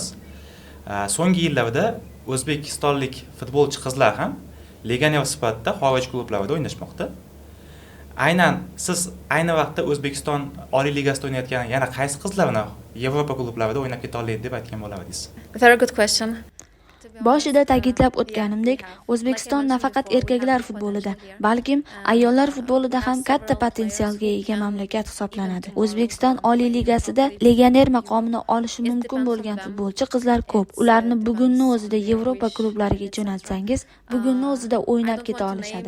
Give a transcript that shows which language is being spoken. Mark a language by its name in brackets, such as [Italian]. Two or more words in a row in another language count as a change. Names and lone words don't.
[Uzbek] So'nggi yillarda o'zbekistonlik futbolchi qizlar ham legioner sifatida xorij klublarida o'ynashmoqda. Aynan siz ayni vaqtda O'zbekiston Oliy Ligasida o'ynayotgan yana qaysi qizlarni Yevropa klublarida o'ynab keta oladi deb aytgan bo'lardingiz? [English] Very good question. [Uzbek] Boshida ta'kidlab o'tganimdek, O'zbekiston nafaqat erkaklar futbolida, balkim ayollar futbolida ham katta potensialga ega mamlakat hisoblanadi. O'zbekiston Oliy Ligasida legioner maqomini olishi mumkin bo'lgan futbolchi qizlar ko'p. Ularni bugunning o'zida Yevropa klublariga jo'natsangiz, bugunning o'zida o'ynab keta olishadi.